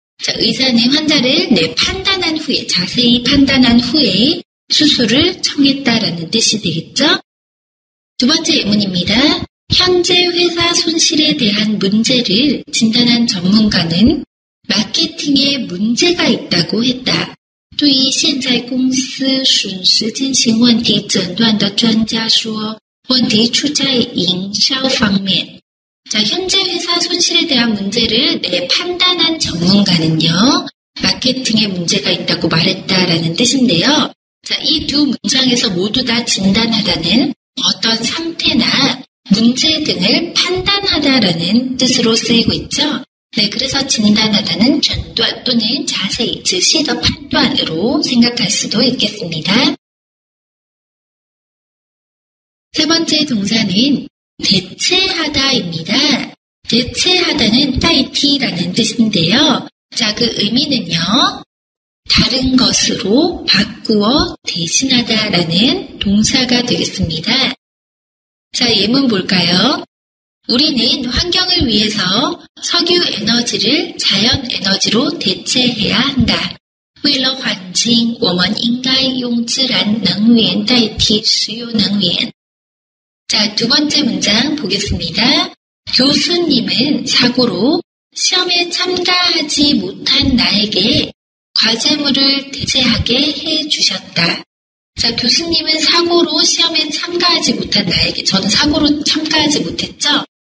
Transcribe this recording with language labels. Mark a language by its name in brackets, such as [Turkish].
[Korean] 자, 의사는 환자를 판단한 후에, 자세히 판단한 후에 수술을 청했다라는 뜻이 되겠죠? 두 번째 예문입니다. 현재 회사 손실에 대한 문제를 진단한 전문가는 마케팅에 문제가 있다고 했다. [Chinese] 对于现在公司损失进行问题诊断的专家说，问题出在营销方面。 [Korean] 자, 현재 회사 손실에 대한 문제를 판단한 전문가는요, 마케팅에 문제가 있다고 말했다라는 뜻인데요. 자, 이 두 문장에서 모두 다 진단하다는 어떤 상태나 문제 등을 판단하다라는 뜻으로 쓰이고 있죠. 네, 그래서 진단하다는 전단 또는 자세히 즉시 더 판단으로 생각할 수도 있겠습니다. 세 번째 동사는 대체하다입니다. 대체하다는 따이티라는 뜻인데요. 자, 그 의미는요, 다른 것으로 바꾸어 대신하다라는 동사가 되겠습니다. 자, 예문 볼까요? 우리는 환경을 위해서 석유 에너지를 자연 에너지로 대체해야 한다. [Chinese] 为了环境，我们应该用自然能源代替石油能源. [Korean] 자, 두 번째 문장 보겠습니다. 교수님은 사고로 시험에 참가하지 못한 나에게 과제물을 대체하게 해주셨다. 자, 교수님은 사고로 시험에 참가하지 못한 나에게, 저는 사고로 참가하지 못했죠?